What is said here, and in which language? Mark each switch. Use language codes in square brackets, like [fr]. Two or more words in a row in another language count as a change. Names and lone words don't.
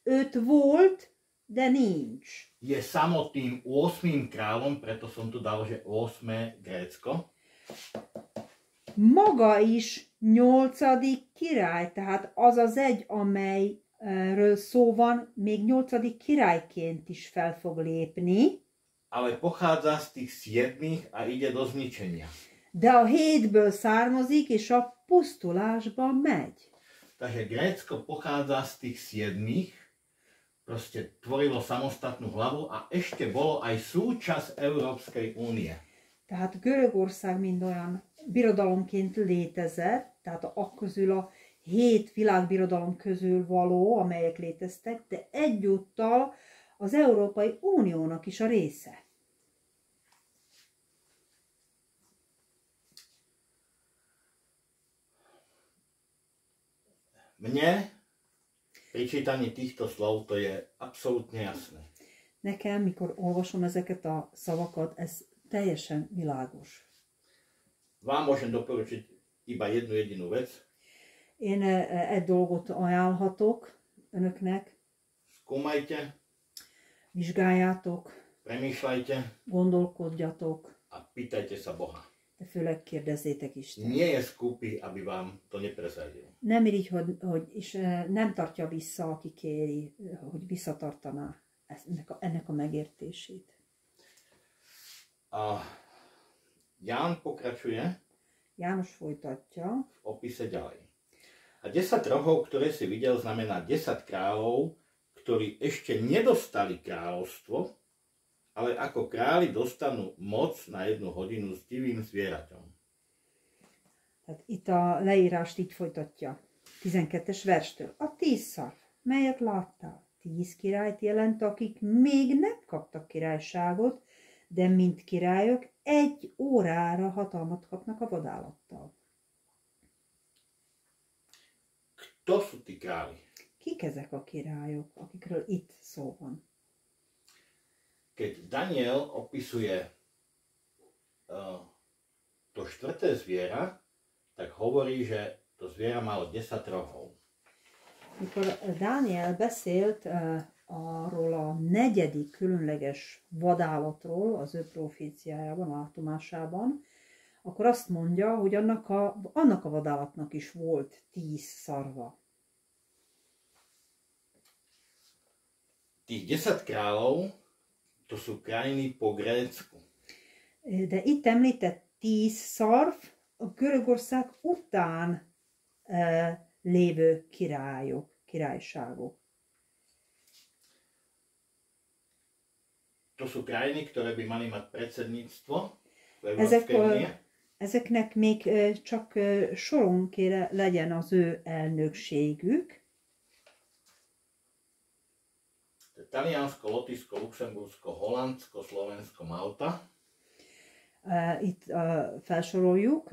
[hu] 5 volt, de nincs. [sk] Je samotným 8. kráľom, preto som tu dal, že 8. Grécko. [hu] Maga is 8. király, tehát az az egy, amelyről szó van, még 8. királyként is fel fog lépni. [sk] Ale pochádza z tých 7 a ide do zničenia. [hu] De a 7-ből származik, és a pusztulásba megy. [sk] Takže Grécko pochádza z tých 7, proste tvorilo samostatnú hlavu a ešte bolo aj súčasť Európskej únie. [hu] Tehát Görögország mind olyan birodalomként létezett, tehát a közül a 7 világbirodalom közül való, amelyek léteztek, de egyúttal az Európai Uniónak is a része. [sk] Mne pri čítaní týchto slov to je absolútne jasné. [hu] Nekem, mikor olvasom ezeket a szavakat, ez teljesen világos. [sk] Vám môžem doporučiť iba jednu jedinú vec. [hu] Én egy dolgot ajánlhatok önöknek. [sk] Skúmajte, [hu] Vizsgáljátok, [sk] premýšľajte [hu] gondolkodjatok, [sk] a pýtajte sa Boha. [hu] de főleg kérdezzétek Isten. [sk] Nie je skúpi, aby vám to neprezradil. [hu] Nem irigy, és nem tartja vissza, aki kéri, hogy visszatartaná ennek a megértését. [sk] A Ján pokračuje [hu] János folytatja. [sk] v opise ďalej. A 10 rohov, ktoré si videl, znamená 10 kráľov, ktorí ešte nedostali kráľovstvo, ale ako králi dostanú moc na 1 hodinu s divým zvieraťom. [hu] Tehát itt a leírást így folytatja. 12-es verstől. A 10 szarv, melyet láttál, 10 királyt jelent, akik még nem kaptak királyságot, de mint királyok 1 órára hatalmat kapnak a vadállattal. [sk] Kto sú tí králi? [hu] Kik ezek a királyok, akikről itt szó van? [sk] Keď Daniel opisuje to 4. zviera, tak hovorí, že to zviera malo 10 rohov. [hu] Mikor Dániel beszélt arról a 4. különleges vadállatról az ő proféciájában, látomásában, akkor azt mondja, hogy annak a vadállatnak is volt 10 szarva. [sk] Tých 10 kráľov, to sú krajiny po Grécku. [hu] De itt említett 10 szarv a Görögország után lévő királyságok. [sk] To sú krajiny, ktoré by mali mať predsedníctvo v Európskej únie. [hu] Ezeknek még csak soron kéne legyen az ő elnökségük. [sk] Taliansko, Lotyšsko, Luxembursko, Holandsko, Slovensko, Malta. [hu] Itt felsoroljuk.